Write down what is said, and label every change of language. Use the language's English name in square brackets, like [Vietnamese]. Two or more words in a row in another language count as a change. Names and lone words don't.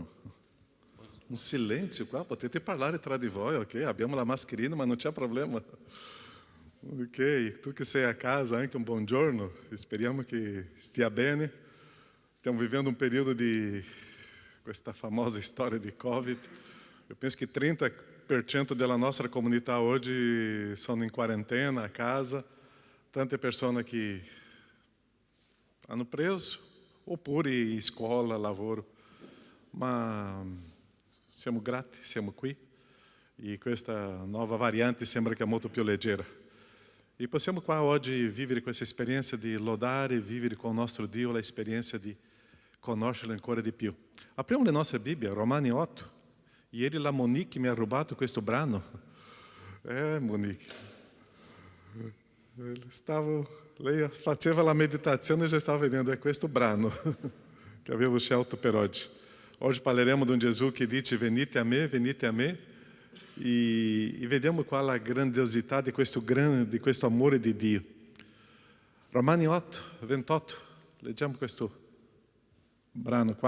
[Italian] Un silenzio qua, potete parlare tra di voi, ok? Abbiamo la mascherina, ma non c'è problema. Ok, tu che sei a casa, anche un buongiorno. Speriamo che stia bene. Stiamo vivendo un periodo di questa famosa storia di Covid. [Portuguese] Eu penso que [Italian] 30% della nostra comunità oggi sono in quarantena a casa. Tante persone che hanno preso, oppure in scuola, lavoro. Ma siamo grati, siamo qui e questa nuova variante sembra che è molto più leggera. E possiamo qua oggi vivere questa esperienza di lodare e vivere con il nostro Dio l'esperienza di conoscerlo ancora di più. Apriamo la nostra Bibbia, Romani 8. Ieri la Monique mi ha rubato questo brano. Monique. Lei faceva la meditazione e [Portuguese] já estava [Italian] vedendo, questo brano che avevo scelto per oggi. Oggi parleremo di un Gesù che dice venite a me, e vediamo qual è la grandiosità di questo amore di Dio. Romani 8, 28, leggiamo questo brano qua.